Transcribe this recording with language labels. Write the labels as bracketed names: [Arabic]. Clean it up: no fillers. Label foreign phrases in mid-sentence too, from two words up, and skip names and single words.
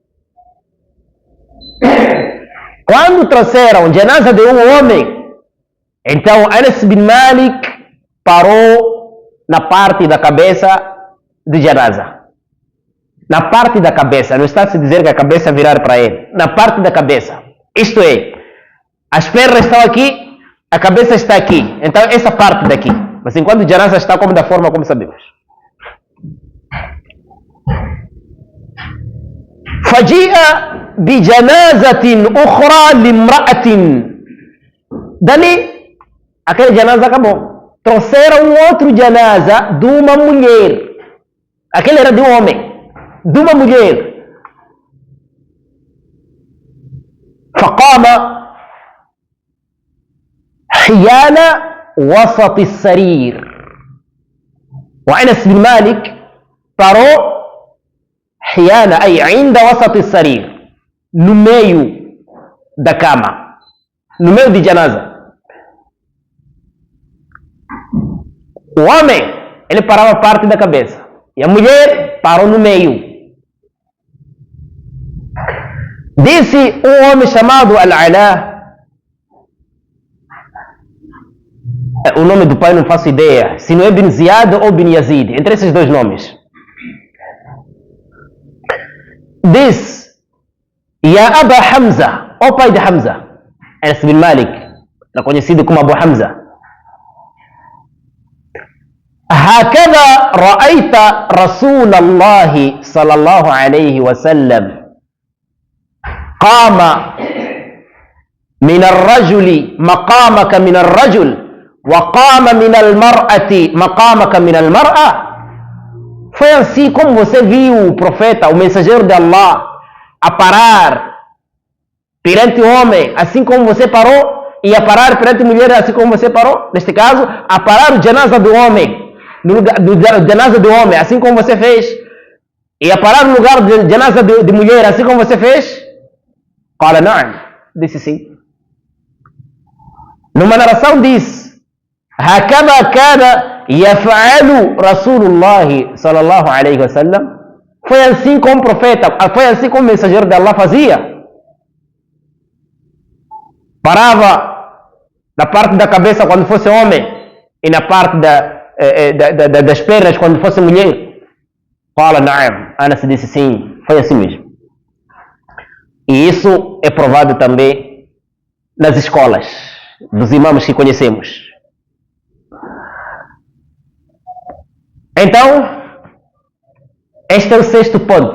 [Portuguese] Quando trouxeram janaza de um homem, então Anas bin Malik parou na parte da cabeça de janaza. Na parte da cabeça, não está a se dizer que a cabeça virar para ele. Na parte da cabeça. Isto é, as pernas estão aqui, a cabeça está aqui. Então essa parte daqui. Mas enquanto o janaza está como da forma como sabemos. [Arabic] فجيء بجنازة أخرى لامرأة. [Portuguese] Dali, aquele janaza acabou. Trouxeram um outro janaza de uma mulher. Aquele era de um homem. De uma mulher. [Arabic] فقام حيال وسط السرير. وأنس بن مالك parou حيال أي عند وسط السرير, [Portuguese] no meio da cama, no meio de janaza. O homem, ele parava parte da cabeça e a mulher parou no meio. Disse um homem chamado Al-Ala, O nome do pai não faço ideia. Se não é Bin Ziyad ou Bin Yazid. Entre esses dois nomes. Diz: [Arabic] يا أبا حمزة, [Portuguese] o pai de Hamza, Anas bin Malik, era conhecido como Abu Hamza. [Arabic] هكذا رأيت رسول الله صلى الله عليه وسلم قام من الرجل مقامك من الرجل وقام من المرأة مقامك من المرأة. [Portuguese] Foi assim como você viu o profeta, o mensageiro de Allah, a parar perante o homem, assim como você parou, e a parar perante a mulher, assim como você parou. Neste caso, a parar o janaza do homem, no lugar do janaza do homem, assim como você fez, e a parar no lugar do janaza de mulher, assim como você fez. [Arabic] قال نعم, [Portuguese] disse sim. Numa narração diz: [Arabic] هكذا كان يفعل رسول الله صلى الله عليه وسلم. [Portuguese] Foi assim como o profeta, foi assim como o mensageiro de Allah fazia. Parava na parte da cabeça quando fosse homem e na parte das pernas quando fosse mulher. Fala, na'am. Anas disse sim, foi assim mesmo. E isso é provado também nas escolas dos imãs que conhecemos. Então, este é o sexto ponto.